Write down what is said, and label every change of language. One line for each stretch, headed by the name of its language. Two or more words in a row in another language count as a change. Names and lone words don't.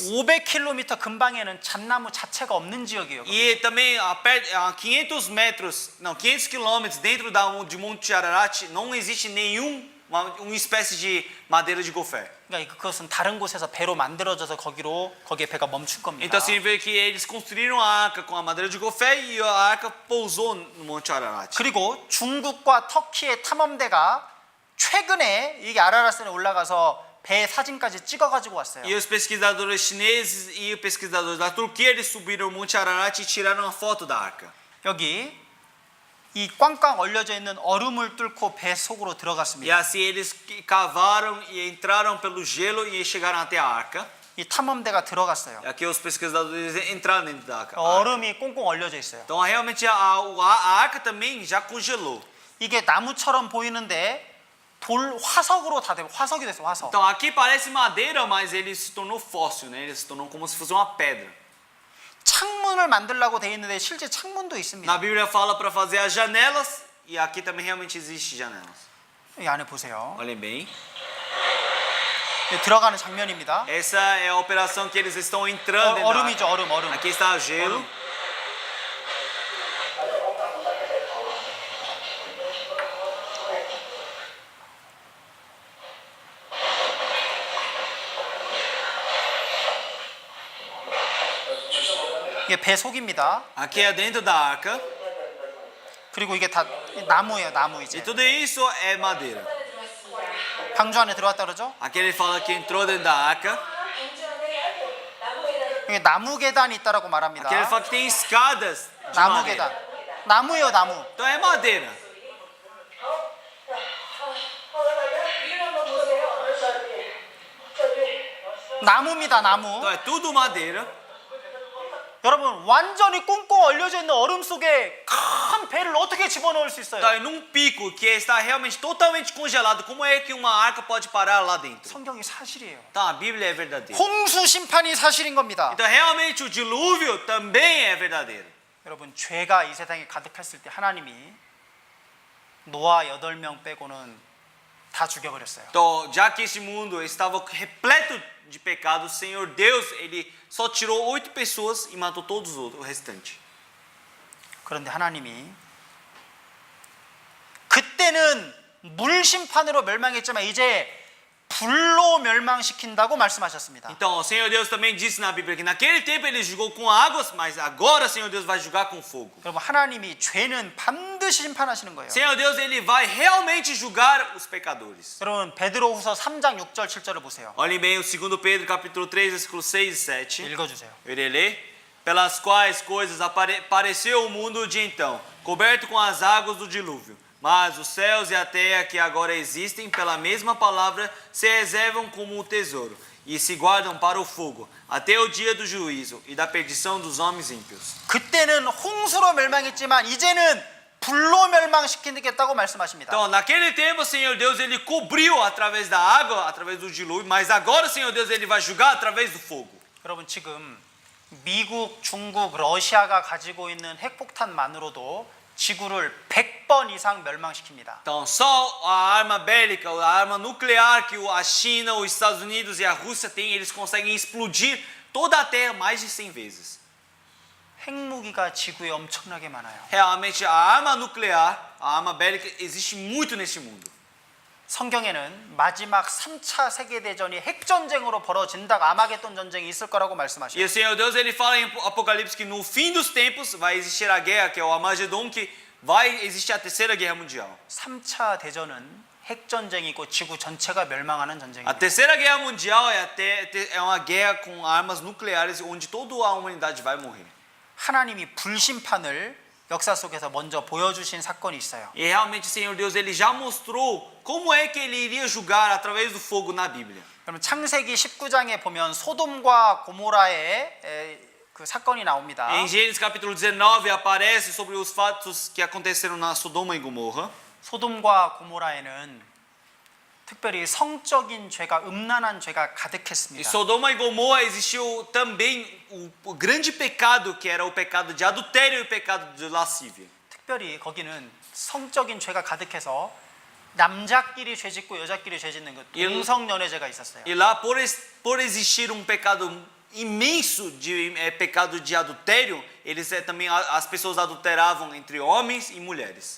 Korean: 500km 근방에는 잣나무 자체가 없는 지역이에요.
Portuguese: E também a 500 metros, não, 500 quilômetros dentro de Monte Ararat não existe uma espécie de madeira de gofé.
Korean: 그러니까 그것은 다른 곳에서 배로 만들어져서 거기에 배가 멈출 겁니다.
Portuguese: Então significa que eles construíram a arca com a madeira de gofé e a arca pousou no Monte Ararat.
Korean: 그리고 중국과 터키의 탐험대가 최근에 이게 아라라산에 올라가서 배 사진까지 찍어가지고 왔어요.
Portuguese: E os pesquisadores chineses e os pesquisadores da Turquia eles subiram o Monte Ararat e tiraram uma foto da arca.
Korean: 여기 이 꽝꽝 얼려져 있는 얼음을 뚫고 배 속으로 E 들어갔습니다.
Portuguese: assim eles cavaram e entraram pelo gelo e chegaram até a arca.
Korean: 이 탐험대가 들어갔어요.
Portuguese: Aqui os pesquisadores entraram dentro da arca.
Korean: 얼음이 꽁꽁 얼려져 있어요.
Portuguese: Então realmente a arca também já congelou.
Korean: 이게 나무처럼 보이는데 화석으로 다 되고 화석이 됐어, 화석.
Portuguese: Então aqui parece madeira, mas ele se tornou fóssil, né? Ele se tornou como se fosse uma pedra.
Korean: 창문을 만들라고 돼 있는데 실제 창문도 있습니다.
Portuguese: Na Bíblia fala para fazer as janelas e aqui também realmente existe janelas.
Korean: 이 안에 보세요.
Portuguese: Olhem bem.
Korean: 들어가는 장면입니다.
Portuguese: Essa é a operação que eles estão entrando dentro da
Korean: 얼음이죠, arca. 얼음.
Portuguese: Aqui está o gelo.
Korean: 이게 배 속입니다.
Portuguese: Aqui é dentro da arca.
Korean: 그리고 이게 다 나무예요, 나무 E 이제.
Portuguese: tudo isso é madeira.
Korean: 방주 안에 들어왔다 그러죠?
Portuguese: Aqui ele fala que entrou dentro da arca.
Korean: 방주 안에 나무 계단 여기 나무 계단이 있다라고 말합니다.
Portuguese: Aqui ele fala que tem escadas de 나무 madeira.
Korean: 계단. 나무요, 나무.
Portuguese: Então é madeira.
Korean: 위를 한번 보세요. 나무입니다, 나무.
Portuguese: Então é tudo madeira.
Korean: 여러분, 완전히 꽁꽁 얼려져 있는 얼음 속에 큰 배를 어떻게 집어넣을 수 있어요?
Portuguese: Então é num pico que está realmente totalmente congelado. Como é que uma arca pode parar lá dentro?
Korean: 성경이 사실이에요.
Portuguese: Então a Bíblia é verdadeira.
Korean: 홍수 심판이 사실인 겁니다.
Portuguese: Então realmente o dilúvio também é verdadeiro.
Korean: 여러분, 죄가 이 세상에 가득했을 때 하나님이 노아 8명 빼고는 다 죽여버렸어요.
Portuguese: Então, já que esse mundo estava repleto de pecado, o Senhor Deus, ele só tirou 8 pessoas e matou todos os outros, o restante.
Korean: 그런데 하나님이 그때는 물 심판으로 멸망했지만 이제 불로 멸망시킨다고 말씀하셨습니다.
Portuguese: Então, o Senhor Deus também disse na Bíblia que naquele tempo ele julgou com águas, mas agora o Senhor Deus vai julgar com fogo.
Korean: 여러분, 하나님이 죄는 반드시 심판하시는 거예요.
Portuguese: O Senhor Deus, ele vai realmente julgar os pecadores.
Korean: 여러분, 베드로후서 3장 6절 7절을 보세요.
Portuguese: Olhem bem o 2 Pedro capítulo 3, versículos 6 e 7.
Korean: 읽어주세요.
Portuguese: Eu irei ler. Pelas quais coisas apareceu o mundo de então, coberto com as águas do dilúvio. Mas os céus e a terra que agora existem, pela mesma palavra, se reservam como um tesouro e se guardam para o fogo, até o dia do juízo e da perdição dos homens ímpios.
Korean: 그때는 홍수로 멸망했지만 이제는 불로 멸망시키겠다고 말씀하십니다.
Portuguese: Então, naquele tempo, o Senhor Deus, ele cobriu através da água, através do dilúvio, mas agora o Senhor Deus, ele vai julgar através do fogo.
Korean: 여러분, 지금 미국, 중국, 러시아가 가지고 있는 핵폭탄만으로도 지구를 100번 이상 멸망시킵니다.
Portuguese: Então, só a arma bélica, a arma nuclear que a China, os Estados Unidos e a Rússia têm, eles conseguem explodir toda a Terra mais de 100 vezes.
Korean: 핵무기가 지구에 엄청나게 많아요.
Portuguese: Realmente, a arma nuclear, a arma bélica, existe muito neste mundo.
Korean: 성경에는 마지막 3차 세계대전이 핵전쟁으로 벌어진다고 아마겟돈 전쟁이 있을 거라고 E 말씀하셔요.
Portuguese: o Senhor Deus, ele fala em Apocalipse que no fim dos tempos vai existir a guerra, que é o Armagedon, que vai existir a terceira guerra mundial.
Korean: 3차 대전은 핵전쟁이고 지구 전체가 멸망하는 A 전쟁입니다.
Portuguese: terceira guerra mundial é uma guerra com armas nucleares, onde toda a humanidade vai morrer.
Korean: 하나님이 불심판을 역사 속에서 먼저 보여주신 사건이 있어요.
Portuguese: E realmente o Senhor Deus, ele já mostrou como é que ele iria julgar através do fogo na Bíblia.
Korean: 그러면 창세기 19장에 보면 소돔과 고모라의 그 사건이 나옵니다.
Portuguese: Em Gênesis capítulo 19 aparece sobre os fatos que aconteceram na Sodoma e Gomorra.
Korean: 소돔과 고모라에는 특별히 성적인 죄가 음란한 죄가 Em 가득했습니다.
Portuguese: Sodoma e Gomorra existiu também o grande pecado, que era o pecado de adultério e o pecado de lascívia.
Korean: 특별히 거기는 성적인 죄가 가득해서 남자끼리 죄 짓고 여자끼리 죄 짓는 그 동성연애죄가 있었어요.
Portuguese: E lá, por existir um pecado imenso de pecado de adultério, eles também as pessoas adulteravam entre homens e mulheres.